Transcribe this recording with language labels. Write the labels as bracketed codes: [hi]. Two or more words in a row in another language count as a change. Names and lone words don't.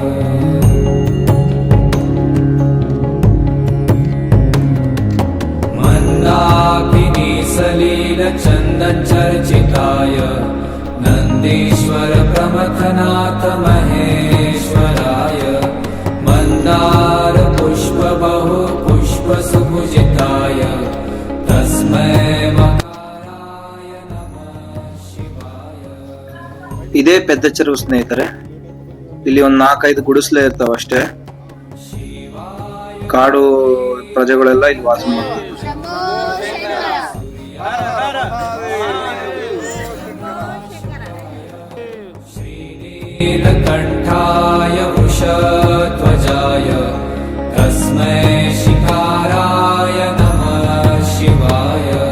[sa] मन्दाकिनीसलीलचन्दचर्चिताय नन्दीश्वर प्रमथनाथ महेश्वराय मन्दार पुष्प बहु पुष्प सुभुजिताय तस्मै मकाराय नमः शिवाय. [kn] ಇದೇ ಪೆದ್ದ ಚೆರುವು ಸ್ನೇಹಿತರೆ. ಇಲ್ಲಿ ಒಂದ್ 4-5 ಗುಡಿಸ್ಲೇ ಇರ್ತಾವ ಅಷ್ಟೇ. ಕಾಡು ಪ್ರಜೆಗಳೆಲ್ಲ ಇಲ್ಲಿ ವಾಸ ಮಾಡ್ತಾರೆ. [sa] नीलकण्ठाय वृषध्वजाय तस्मै शिकाराय नमः शिवाय.